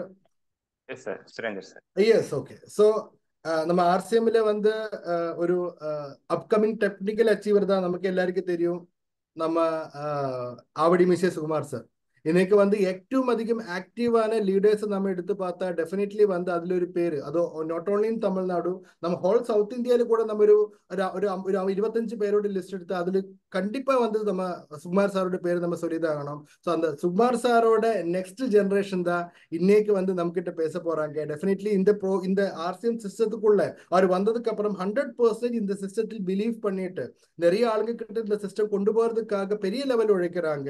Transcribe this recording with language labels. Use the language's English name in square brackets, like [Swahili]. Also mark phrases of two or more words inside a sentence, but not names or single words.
[Tamil] எஸ் சார், சுரேந்தர் சார். எஸ், ஓகே. ஸோ நம்ம ஆர்சிஎம்ல வந்து ஒரு [English] upcoming technical achiever [Tamil] தான் நமக்கு எல்லாருக்கும் தெரியும், நம்ம ஆவடி மிஸ்ஸஸ் சுகுமார் சார். இன்னைக்கு வந்து ഏറ്റവും அதிகம் ஆக்டிவான லீடர்ஸ் நம்ம எடுத்து பார்த்தா டெஃபினெட்லி வந்து [Malayalam] അതിലൊരു പേര്, അത് [English] not only in Tamil Nadu, [Tamil] நம்ம ஹோல் சவுத் இந்தியாவில கூட நம்ம ஒரு 25 பேரோட லிஸ்ட் எடுத்து அதில் கண்டிப்பா வந்து நம்ம சுகுமார் சாரோட பேர் நம்ம சொல்லிதான். ஸோ அந்த சுகுமார் சாரோட நெக்ஸ்ட் ஜெனரேஷன் தான் இன்னைக்கு வந்து நம்ம கிட்ட பேச போறாங்க. டெஃபினெட்லி இந்த ஆர்சிஎம் சிஸ்டத்துக்குள்ள அவர் வந்ததுக்கு அப்புறம் 100% இந்த சிஸ்டத்தில் பிலீவ் பண்ணிட்டு நிறைய ஆளுங்க கிட்ட இந்த சிஸ்டம் கொண்டு போறதுக்காக பெரிய லெவல் உழைக்கிறாங்க.